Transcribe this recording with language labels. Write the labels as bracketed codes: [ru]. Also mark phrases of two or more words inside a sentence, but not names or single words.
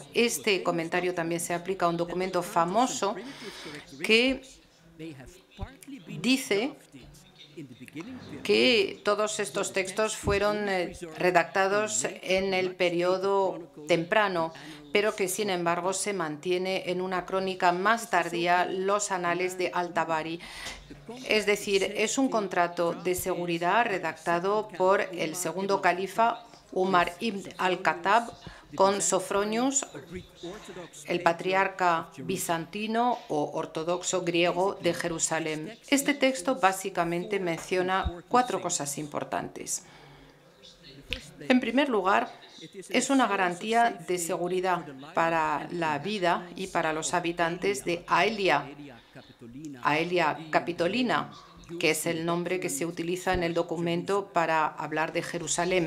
[es] Este comentario también se aplica a un documento famoso que dice que todos estos textos fueron redactados en el periodo temprano, pero que sin embargo se mantiene en una crónica más tardía los anales de Al-Tabari. Es decir, es un contrato de seguridad redactado por el segundo califa Umar ibn al-Khattab con Sofronius, el patriarca bizantino o ortodoxo griego de Jerusalén. Este texto básicamente menciona 4 cosas importantes. En primer lugar, es una garantía de seguridad para la vida y para los habitantes de Aelia Capitolina, que es el nombre que se utiliza en el documento para hablar de Jerusalén.